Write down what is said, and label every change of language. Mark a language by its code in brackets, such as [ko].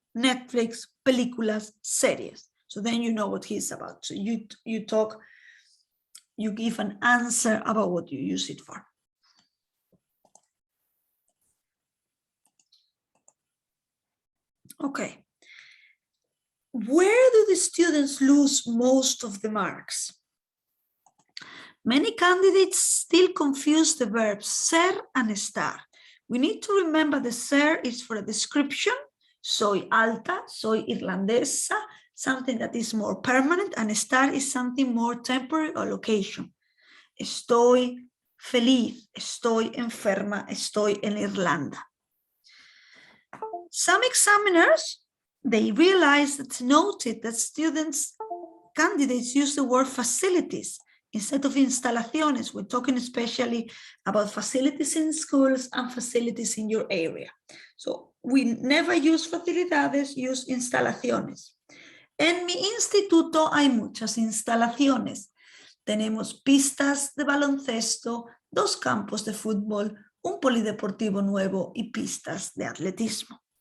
[es] Netflix, películas, series. [en] So then you know what he's about. So you talk, you give an answer about what you use it for. Okay. Where do the students lose most of the marks? Many candidates still confuse the verbs ser and estar. We need to remember the ser is for a description. [es] Soy alta, soy irlandesa, [en] something that is more permanent, and estar is something more temporary or location. [es] Estoy feliz, estoy enferma, estoy en Irlanda. [en] Some examiners, they realized that noted that candidates use the word facilities instead of instalaciones. We're talking especially about facilities in schools and facilities in your area. So we never use facilidades, use instalaciones. [es] En mi instituto hay muchas instalaciones. Tenemos pistas de baloncesto, 2 campos de fútbol, un polideportivo nuevo y pistas de atletismo.